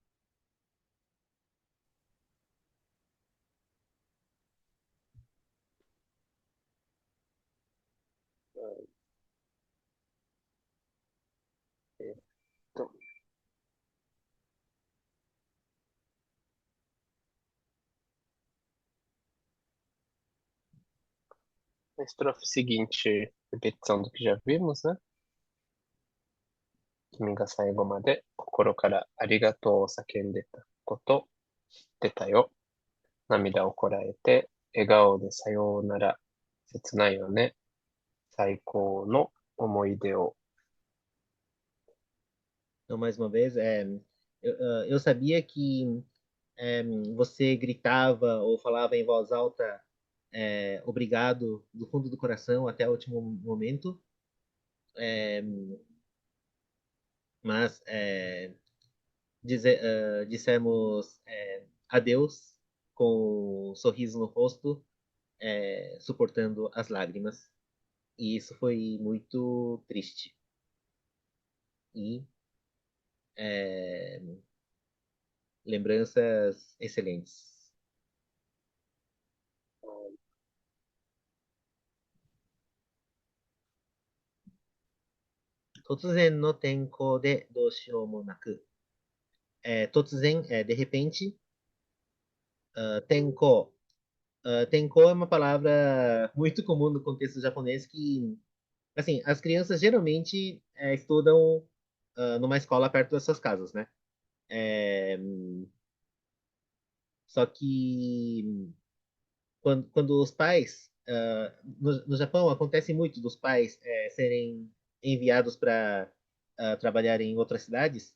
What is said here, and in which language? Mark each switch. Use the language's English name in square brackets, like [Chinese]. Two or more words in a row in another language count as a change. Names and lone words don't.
[Portuguese] Então, a estrofe seguinte, repetição do que já vimos, né? [Japanese] 君が最後まで心からありがとうを叫んでたことしてよ. 涙をこらえて、笑顔でさよなら、切ないよね、最高の思い出を. [Portuguese] Então, mais uma vez, eu sabia que você gritava ou falava em voz alta, obrigado, do fundo do coração até o último momento, é, mas dissemos adeus com um sorriso no rosto, suportando as lágrimas. E isso foi muito triste. E é, lembranças excelentes. [Japanese] 突然の天候でどうしようもなく、突然 [Portuguese] de repente, [Japanese] tenko. [Portuguese] Tenko é uma palavra muito comum no contexto japonês que, assim, as crianças geralmente estudam numa escola perto das suas casas, né? É, só que quando os pais, no Japão acontece muito dos pais serem enviados para trabalhar em outras cidades.